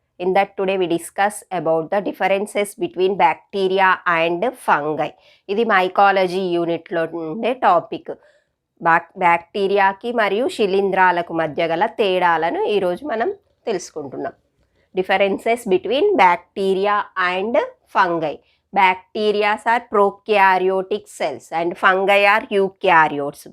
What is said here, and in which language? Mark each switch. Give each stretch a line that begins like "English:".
English: In that today we discuss about the differences between bacteria and fungi.
Telugu: ఇది mycology యూనిట్లో ఉండే topic. బ్యాక్టీరియాకి మరియు శిలీంధ్రాలకు మధ్య గల తేడాలను ఈరోజు మనం తెలుసుకుంటున్నాం.
English: Differences between bacteria and fungi. Bacteria are prokaryotic cells and fungi are eukaryotes.